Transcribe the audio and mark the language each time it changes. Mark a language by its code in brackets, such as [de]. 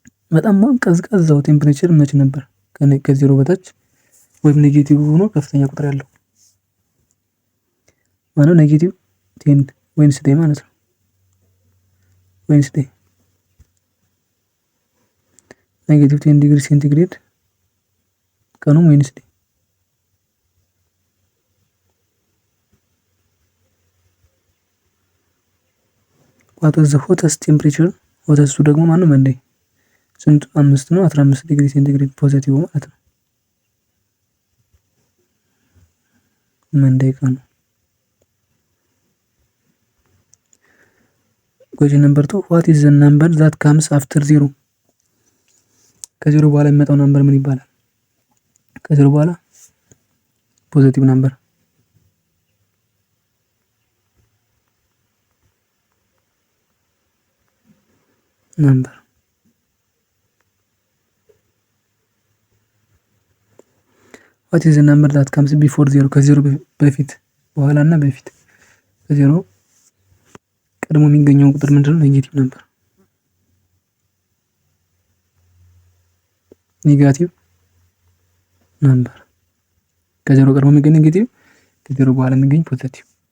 [am] በጣም ቀዝቃዛው ቴምፕሬቸር መች ነበር? ከዜሮ በታች ወይም ኔጌቲቭ ሆኖ ከፍተኛ ቁጥር ያለው ማለት ኔጌቲቭ 10 ዌድነስዴይ ማለት ነው። ዌድነስዴይ ኔጌቲቭ 10 ዲግሪ ሴንቲግሬድ ቀኑም ዌድነስዴይ። [en] what was the hottest temperature? [am] ሆተስቱ ደግሞ ማነው? መንዳይ ስንቱ? 5 ነው 15 ዲግሪ ሴንቲግሬድ ፖዚቲቭ ማለት ነው። መንዳይ ቀኑ። [en] question number 2 what is the number that comes after 0? [am] ከዜሮ በኋላ የሚመጣው ነምበር ምን ይባላል? ከዜሮ በኋላ ፖዚቲቭ ነምበር [en] what is the number that comes before 0? [am] ከዜሮ በፊት በኋላ እና በፊት ከዜሮ ቀድሞ የሚገኘው ቁጥር ምንድነው? ኔጌቲቭ ነበር። ኔጋቲቭ ነምበር ከዜሮ ቀድሞ የሚገኝ ኔጌቲቭ ከዜሮ በኋላ የሚገኝ ፖዘቲቭ።